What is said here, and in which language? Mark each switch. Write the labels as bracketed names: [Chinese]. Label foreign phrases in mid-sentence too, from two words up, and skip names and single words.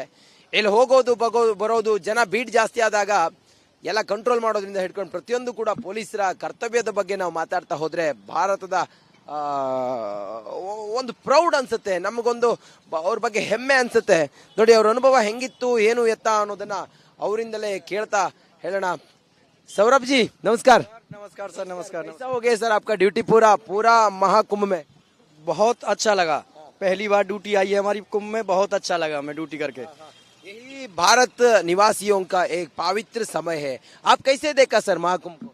[Kannada] ಇಲ್ಲಿ ಹೋಗೋದು ಬರೋದು, ಜನ ಬೀಟ್ ಜಾಸ್ತಿ ಆದಾಗ ಎಲ್ಲ ಕಂಟ್ರೋಲ್ ಮಾಡೋದ್ರಿಂದ ಹಿಡ್ಕೊಂಡು ಪ್ರತಿಯೊಂದು ಕೂಡ ಪೊಲೀಸರ ಕರ್ತವ್ಯದ ಬಗ್ಗೆ ನಾವು ಮಾತಾಡ್ತಾ ಹೋದ್ರೆ ಭಾರತದ ಒಂದು ಪ್ರೌಡ್ ಅನ್ಸುತ್ತೆ, ನಮಗೊಂದು ಅವ್ರ ಬಗ್ಗೆ ಹೆಮ್ಮೆ ಅನ್ಸುತ್ತೆ. ನೋಡಿ, ಅವ್ರ ಅನುಭವ ಹೆಂಗಿತ್ತು, ಏನು ಎತ್ತ ಅನ್ನೋದನ್ನ ಅವರಿಂದಲೇ ಕೇಳ್ತಾ ಹೇಳೋಣ. [Hindi] सौरभ जी नमस्कार। नमस्कार सर, नमस्कार। कैसा हो गया सर आपका ड्यूटी पूरा महाकुंभ में? बहुत अच्छा लगा, पहली बार ड्यूटी आई है हमारी कुंभ में, बहुत अच्छा लगा हमें ड्यूटी करके। यही भारत निवासियों का एक पवित्र समय है, आप कैसे देखा सर महाकुंभ को?